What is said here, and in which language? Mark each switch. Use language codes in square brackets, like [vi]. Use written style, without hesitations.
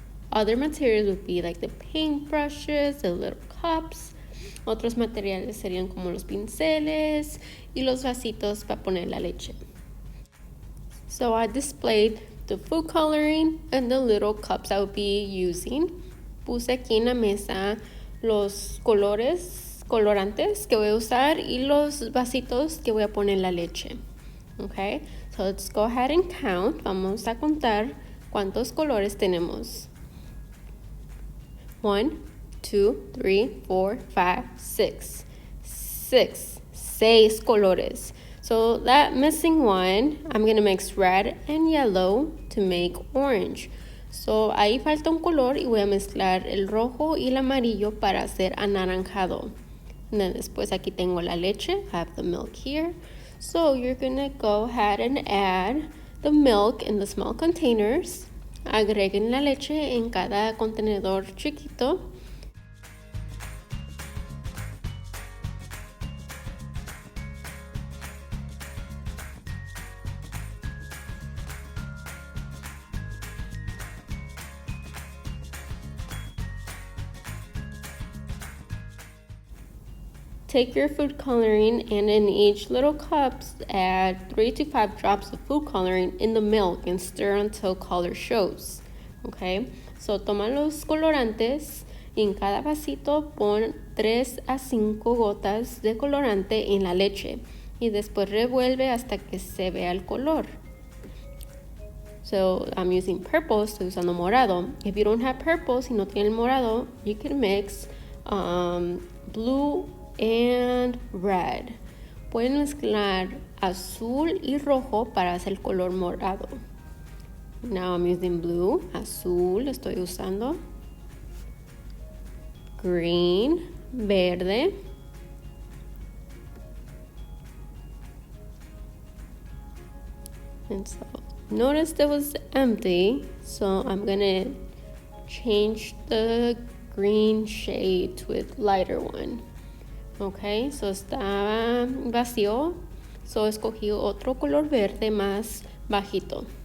[en] Other materials would be like the paintbrushes, the little cups. [es] Otros materiales serían como los pinceles y los vasitos para poner la leche. [en] So I displayed the food coloring and the little cups I would be using. [es] Puse aquí en la mesa los colorantes que voy a usar y los vasitos que voy a poner la leche. [en] Okay, so let's go ahead and count. [es] Vamos a contar cuántos colores tenemos. [en] 1, 2, 3, 4, 5, 6. [es] 6 colores. [en] So that missing one, I'm going to mix red and yellow to make orange. [es] So ahí falta un color y voy a mezclar el rojo y el amarillo para hacer anaranjado. [en] And then [es] después aquí tengo la leche. [en] I have the milk here. So you're going to go ahead and add the milk in the small containers. [es] Agreguen la leche en cada contenedor chiquito. [en] Take your food coloring and in each little cups add 3 to 5 drops of food coloring in the milk and stir until color shows. [es] Okay, so toma los colorantes y en cada vasito pon 3 a 5 gotas de colorante en la leche y después revuelve hasta que se vea el color. [en] So I'm using purple, [es] estoy usando morado. [en] If you don't have purple, [es] si no tiene el morado, [en] you can mix blue and red. [es] Pueden mezclar azul y rojo para hacer el color morado. [en] Now I'm using blue, [es] azul estoy usando. [en] Green, [es] verde. [en] And so notice it was empty, so I'm gonna change the green shade to a lighter one. [es] Ok, so estaba vacío, so escogí otro color verde más bajito.